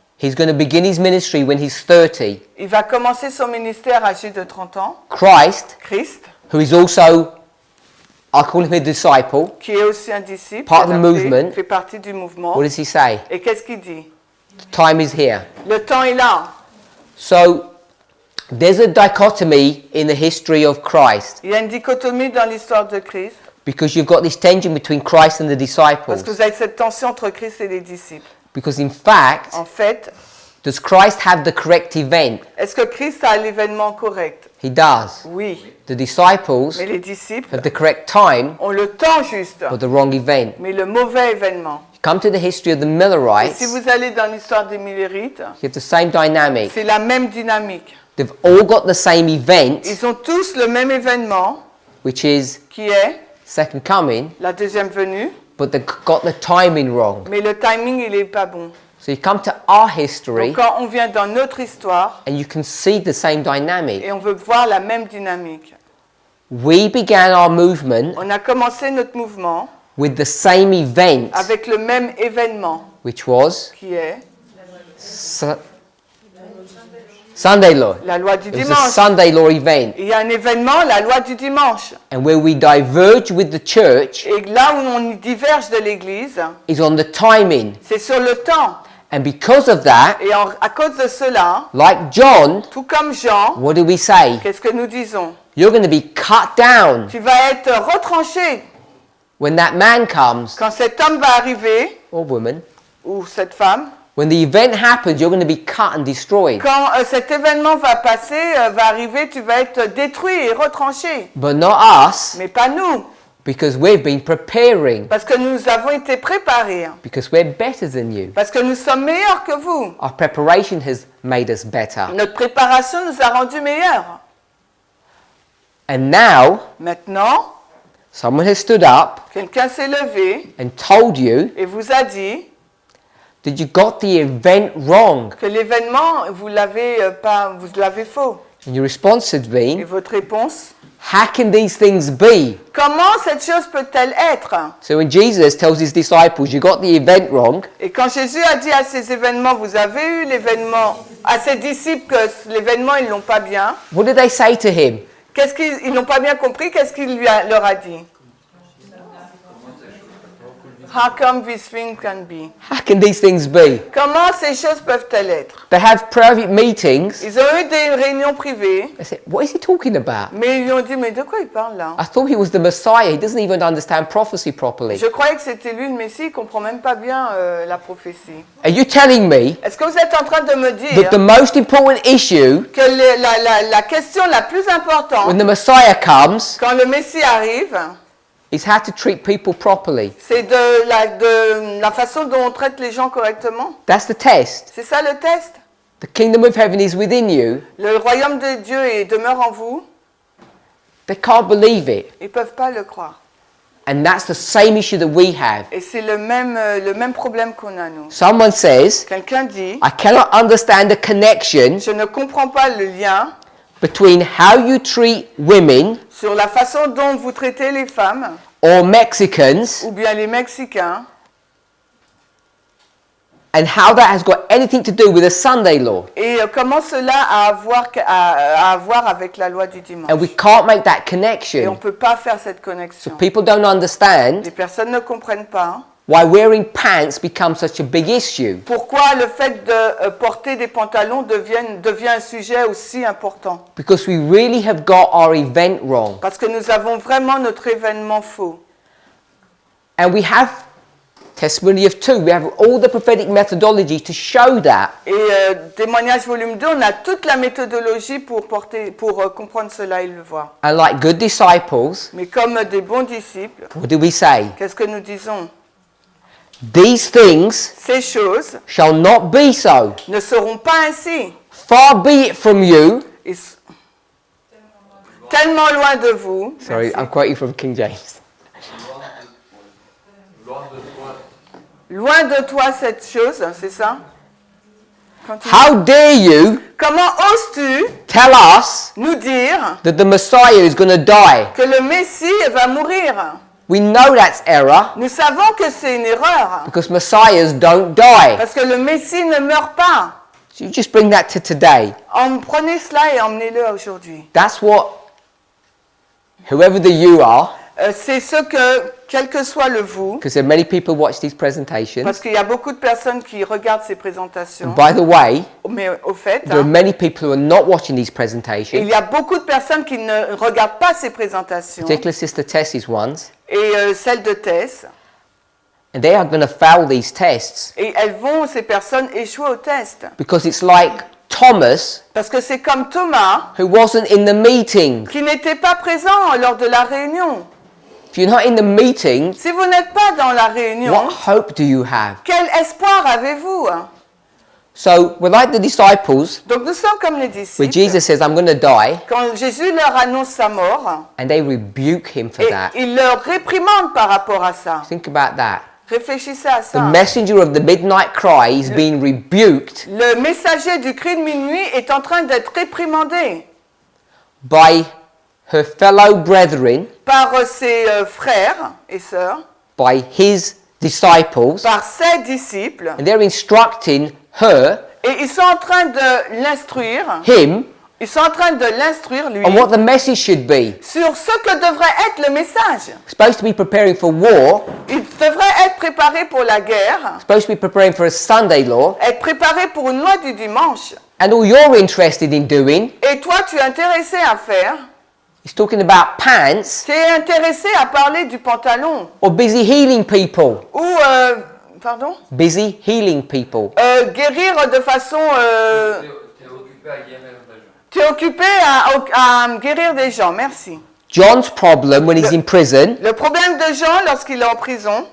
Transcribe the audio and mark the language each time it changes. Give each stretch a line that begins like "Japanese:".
English: he's going to begin his ministry when he's 30.
French: il va commencer son ministère âgé de 30 ans.
English: Christ, Christ, who is also, I call him a disciple,
French: qui est aussi un disciple,
English: Part of the
French: adapté,
English: movement.
French: fait partie du mouvement.
English: what does he say?
French: Et qu'est-ce qu'il dit?
English: The time is here.
French: Le temps est là.
English: So, there's a dichotomy in the history of Christ
French: Il y a une dichotomie dans l'histoire de Christ,
English: because you've got this tension between Christ and the
French: parce
English: disciples.
French: que vous avez cette tension entre Christ et les disciples.
English: Because in fact,
French: En fait,
English: does Christ have the correct event?
French: est-ce que Christ a l'événement correct?
English: He does.
French: Oui.
English: The disciples
French: Mais les disciples
English: have the correct time
French: ont le temps juste,
English: but the wrong event.
French: mais le mauvais événement.
English: Come to the history of the
French: Et
English: Millerites,
French: si vous allez dans l'histoire des Millérites,
English: you have the same dynamic.
French: c'est la même dynamique.
English: They've all got the same event,
French: Ils ont tous le même événement,
English: which is
French: qui est
English: second coming,
French: la deuxième venue,
English: but they've got the timing wrong.
French: mais le timing, il n'est pas bon.
English: So you come to our history
French: Donc quand on vient dans notre histoire,
English: and you can see the same dynamic.
French: et on veut voir la même dynamique.
English: We began our movement
French: On a commencé notre mouvement
English: with the same event,
French: avec le même événement,
English: which was
French: qui est
English: Sunday law.
French: la loi du
English: It was a
French: dimanche.
English: Sunday law event.
French: Il y a un événement, la loi du dimanche.
English: And where we diverge with the church
French: Et là où on diverge de l'Église,
English: is on the timing.
French: c'est sur le temps.
English: And because of that,
French: Et à cause de cela,
English: like John,
French: tout comme Jean,
English: what do we say?
French: qu'est-ce que nous disons?
English: You're going to be cut down
French: Tu vas être retranché.
English: when that man comes,
French: Quand cet homme va arriver,
English: or woman.
French: ou cette femme,
English: When the event happens, you're going to be cut and destroyed.
French: quand cet événement va passer, va arriver, tu vas être détruit et retranché.
English: But not us.
French: Mais pas nous.
English: Because we've been preparing.
French: Parce que nous avons été préparés.
English: Because we're better than you.
French: Parce que nous sommes meilleurs que vous.
English: Our preparation has made us better.
French: Notre préparation nous a rendus meilleurs.
English: And now,
French: Maintenant,
English: someone has stood up
French: quelqu'un s'est levé
English: and told you
French: et vous a dit
English: that you got the event wrong.
French: que l'événement, vous l'avez faux.
English: And your response has
French: Et
English: been,
French: votre réponse,
English: how can these things be?
French: comment cette chose peut-elle être?
English: So when Jesus tells his disciples, you got the event wrong,
French: Et quand Jésus a dit à ces événements, vous avez eu l'événement, à ses disciples que l'événement, ils l'ont pas bien,
English: what did they say to him?
French: qu'est-ce qu'ils n'ont pas bien compris? Qu'est-ce qu'il leur a dit?
English: How come this thing can be? How can these things be?
French: Comment ces choses peuvent-elles être?
English: They have private meetings.
French: Ils ont eu des réunions privées,
English: They said, what is he talking about?
French: mais ils lui ont dit, mais de quoi il parle là?
English: I thought he was the Messiah. He doesn't even understand prophecy properly.
French: Je croyais que c'était lui le Messie, il ne comprend même pas bien la prophétie.
English: Are you telling me
French: Est-ce que vous êtes en train de me dire
English: that the most important issue
French: que la question la plus importante,
English: when the Messiah comes
French: quand le Messie arrive,
English: is how to treat people properly?
French: c'est de la façon dont on traite les gens correctement?
English: That's the test.
French: C'est ça le test?
English: The kingdom of heaven is within you.
French: Le royaume de Dieu demeure en vous,
English: They can't believe it.
French: ils ne peuvent pas le croire.
English: And that's the same issue that we have.
French: Et c'est le même problème qu'on a nous.
English: Someone says,
French: Quelqu'un dit,
English: I cannot understand the connection
French: je ne comprends pas le lien
English: between how you treat women
French: sur la façon dont vous traitez les femmes,
English: or Mexicans
French: ou bien les Mexicains,
English: and how that has got anything to do with the Sunday law.
French: et comment cela a à voir avec la loi du dimanche.
English: And we can't make that
French: Et on ne
English: connection.
French: peut pas faire cette
English: So
French: connexion.
English: people don't understand
French: Les personnes ne comprennent pas
English: why wearing pants becomes such a big issue.
French: pourquoi le fait de porter des pantalons devient un sujet aussi important.
English: Because we really have got our event wrong.
French: Parce que nous avons vraiment notre événement faux.
English: And we have testimony of 2. We have all the prophetic methodology to show that.
French: Et témoignage volume 2, on a toute la méthodologie pour comprendre cela et le voir.
English: And like good disciples,
French: Mais comme des bons disciples,
English: what do we say?
French: qu'est-ce que nous disons?
English: These things
French: Ces choses
English: shall not be so.
French: ne seront pas ainsi.
English: Far be it from you.
French: Ils s- Tellement loin de vous.
English: Sorry, I'm quoting from King James.
French: Loin de toi cette chose, c'est ça?
English: Continue. How dare you
French: Comment oses-tu
English: tell us
French: nous dire
English: that the Messiah is going to die?
French: que le Messie va mourir?
English: We know that's error
French: Nous savons que c'est une erreur.
English: because Messiahs don't die.
French: Parce que le Messie ne meurt pas.
English: So you just bring that to today.
French: Prenez cela et emmenez-le aujourd'hui.
English: That's what, whoever the you are,
French: C'est ce que, quel que soit le vous,
English: because there are many people watch these presentations.
French: parce qu'il y a beaucoup de personnes qui regardent ces
English: And
French: présentations,
English: by the way,
French: mais au fait,
English: there are many people who are not watching these
French: il
English: presentations.
French: y a beaucoup de personnes qui ne regardent pas ces présentations,
English: Particularly Sister Tess's ones.
French: et celles de Tess,
English: And they are going to fail these tests
French: et ces personnes échouent au test.
English: because it's like Thomas,
French: Parce que c'est comme Thomas,
English: who wasn't in the meeting.
French: qui n'était pas présent lors de la réunion.
English: If you're not in the meeting,
French: Si vous n'êtes pas dans la réunion,
English: what hope do you have?
French: quel espoir avez-vous?
English: So we're like the disciples,
French: Donc nous sommes comme les
English: where
French: disciples.
English: Jesus says, I'm going to die,
French: Quand Jésus leur annonce sa mort,
English: and they rebuke him for
French: et
English: that.
French: il leur réprimande par rapport à ça.
English: Think about that.
French: Réfléchissez à
English: The
French: ça.
English: messenger of the midnight cry is being rebuked
French: Le messager du cri de minuit est en train d'être réprimandé
English: by her fellow brethren,
French: par ses frères et sœurs,
English: by his disciples,
French: par ses disciples,
English: and they're instructing her,
French: et ils sont en train de l'instruire,
English: him,
French: ils sont en train de l'instruire, lui,
English: on what the message should be.
French: sur ce que devrait être le message.
English: Supposed to be preparing for war,
French: Il devrait être préparé pour la guerre,
English: supposed to be preparing for a Sunday law,
French: être préparé pour une loi du dimanche.
English: and all you're interested in doing
French: Et toi, tu es intéressé à faire,
English: is talking about pants
French: tu es intéressé à parler du pantalon,
English: or busy healing people.
French: ou, pardon,
English: Busy healing people.
French: guérir de façon... T'es occupé à guérir des gens. tu es occupé à guérir des gens, merci.
English: John's problem when he's in prison,
French: Le problème de Jean lorsqu'il est en prison,